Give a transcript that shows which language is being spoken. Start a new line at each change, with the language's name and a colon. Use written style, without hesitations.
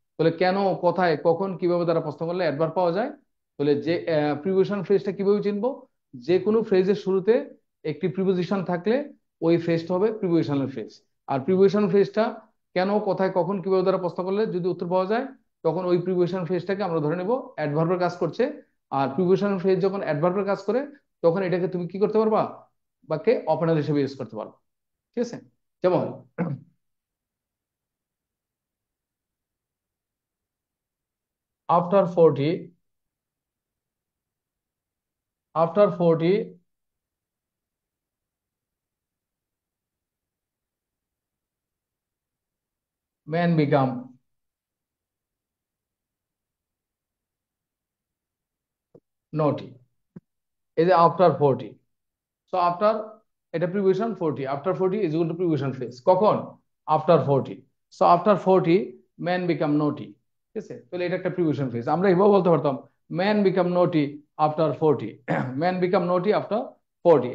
Bangla: তাহলে কেন, কোথায়, কখন, কিভাবে দ্বারা প্রশ্ন করলে অ্যাডভার্ব পাওয়া যায়। তাহলে যে প্রিপোজিশন ফ্রেজটা কিভাবে চিনবো, যে কোনো ফ্রেজের শুরুতে একটি প্রিপোজিশন থাকলে ওই ফ্রেজটা হবে প্রিপোজিশনাল ফ্রেজ। আর প্রিপোজিশন ফ্রেজটা কেন, কোথায়, কখন, কিভাবে দ্বারা প্রশ্ন করলে যদি উত্তর পাওয়া যায়, তখন ওই প্রিপোজিশন ফ্রেজটাকে আমরা ধরে নেব অ্যাডভার্বের কাজ করছে। আর প্রিপোজিশন ফ্রেজ যখন অ্যাডভার্বের কাজ করে, তখন এটাকে তুমি কি করতে পারবা, বাক্যে ওপেনার হিসেবে ইউজ করতে পারবা। ঠিক আছে, যেমন
English: after 40, after 40 men become naughty।
Bangla: এই যে আফটার 40, সো আফটার, এটা preposition 40, after 40 is equal to preposition phrase কখন, after 40।
English: So after 40 man become naughty.
Bangla: ঠিক আছে, তাহলে এটা একটা প্রিপোজিশন ফ্রেজ। আমরা এভাবে বলতে পারতাম
English: Man become naughty after 40, man become naughty after 40।